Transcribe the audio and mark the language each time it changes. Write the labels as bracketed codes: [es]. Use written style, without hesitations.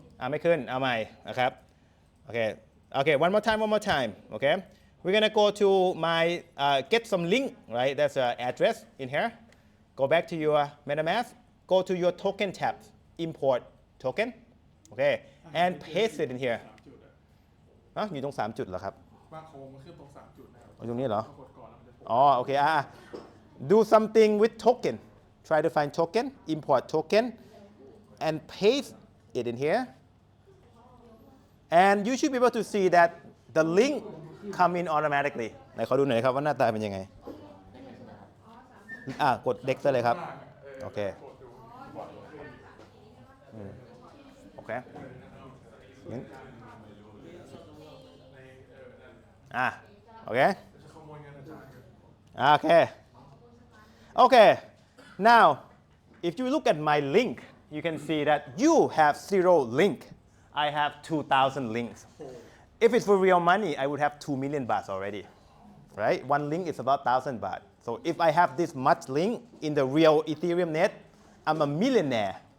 [th] ไม่ขึ้น เอาใหม่นะครับ [en] Okay, one more time. Okay, we're gonna go to my get some link, right? There's an address in here. Go back to your MetaMask. Go to your token tab. Import token. Okay, and paste it in here. [th] อยู่ตรง3จุดเหรอครับ บางโครงมันขึ้นตรง3จุดนะครับ ตรงนี้เหรอ กดก่อนแล้วมันจะโผล่ [en] อ๋อ โอเค do something with token. Try to find token, import token, and paste it in here. And you should be able to see that the link come in automatically. [th] ไหนขอดูหน่อยครับว่าหน้าตาเป็นยังไง กด Dex ได้เลยครับ โอเค โอเคงั้นโอเค Okay. [en] Now, if you look at my link, you can see that you have 0 link. I have 2,000 links. If it's for real money, I would have 2 million bahts already, right? One link is about 1,000 baht. So if I have this much link in the real Ethereum net, I'm a millionaire.